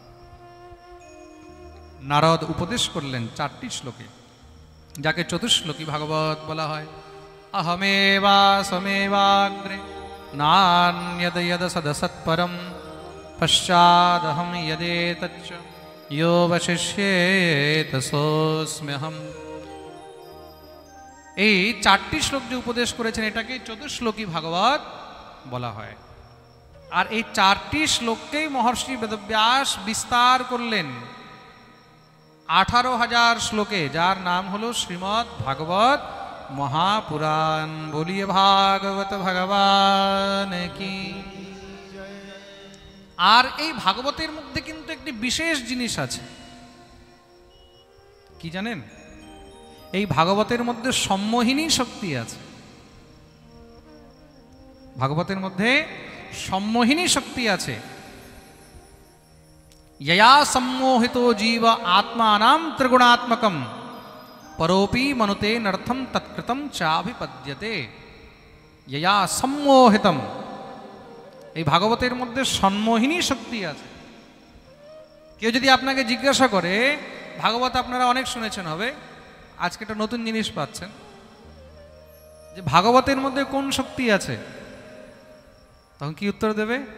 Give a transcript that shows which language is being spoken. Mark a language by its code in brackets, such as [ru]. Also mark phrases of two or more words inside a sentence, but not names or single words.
[bn] নারদ উপদেশ করলেন 4টি শ্লোকে, যাকে চতুশ্লোকী ভাগবত বলা হয়। [sa] অহমেবা সমেবাগ্রে নান্যদ যদ সদসৎপরম পশ্চাদহম যদেতচ্চ यो वशिष्येत सोऽस्म्यहम्। [bn] এই 4টি শ্লোক যে উপদেশ করেছেন, এটাকে চতুশ্লোকী ভাগবত বলা হয়। আর এই 4টি শ্লোককেই মহর্ষি বেদব্যাস বিস্তার করলেন 18,000 শ্লোকে, যার নাম হলো শ্রীমদ্ ভাগবত মহাপুরাণ। বলিয়ে ভাগবত ভগবান কি। আর এই ভাগবতের মধ্যে কিন্তু একটি বিশেষ জিনিস আছে, কি জানেন? এই ভাগবতের মধ্যে সম্মোহিনী শক্তি আছে। ভাগবতের মধ্যে সম্মোহিনী শক্তি আছে। [sa] यया सम्मोहितो जीव आत्मानां त्रिगुणात्मकं परोपि मनुते नर्थम तत्कृतं चाभिपद्यते। यया सम्मोहितम, [bn] এই ভাগবতের মধ্যে সম্মোহিনী শক্তি আছে। কেউ যদি আপনাকে জিজ্ঞাসা করে, ভাগবত আপনারা অনেক শুনেছেন হবে, আজকে একটা নতুন জিনিস পাচ্ছেন, যে ভাগবতের মধ্যে কোন শক্তি আছে, তখন কি উত্তর দেবে?